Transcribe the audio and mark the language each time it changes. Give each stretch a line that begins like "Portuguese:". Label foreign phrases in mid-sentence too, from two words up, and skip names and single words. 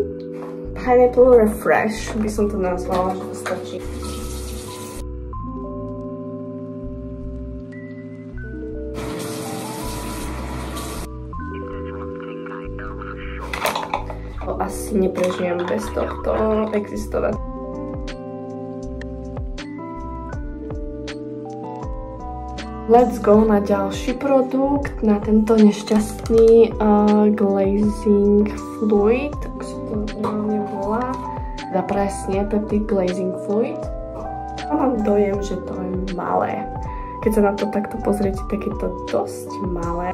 Slovak: Pineapple Refresh, by som to nazvala, že to stačí. Asi neprežijem bez tohto existovať.
English: Let's go
Slovak: na ďalší produkt, na tento nešťastný glazing fluid, tak sa to normálne volá. Teda presne Peptic Glazing Fluid. Mám dojem, že to je malé. Keď sa na to takto pozriete, tak je to dosť malé.